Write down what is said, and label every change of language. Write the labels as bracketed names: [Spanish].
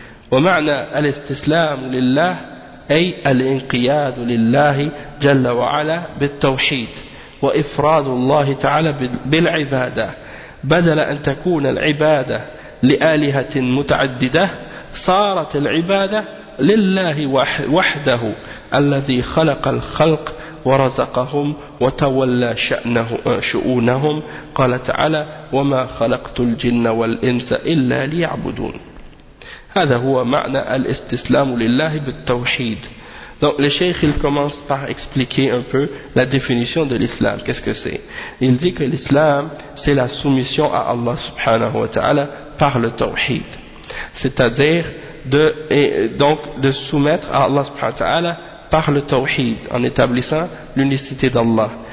[Arabic] Wa ma'na al-istislam lillah ay al-inqiyad lillah jalla wa ala bit-tawhid wa ifrad Allah ta'ala bil-ibada بدل أن تكون العبادة لآلهة متعددة صارت العبادة لله وحده الذي خلق الخلق ورزقهم وتولى شؤونهم قال تعالى وما خلقت الجن والإنس إلا ليعبدون. هذا هو معنى الاستسلام لله بالتوحيد. [French] Donc le cheikh il commence par expliquer un peu la définition de l'islam. Qu'est-ce que c'est? Il dit que l'islam c'est la soumission à Allah subhanahu wa ta'ala par le tawhid. C'est-à-dire de soumettre à Allah subhanahu wa ta'ala par le tawhid en établissant l'unicité d'Allah.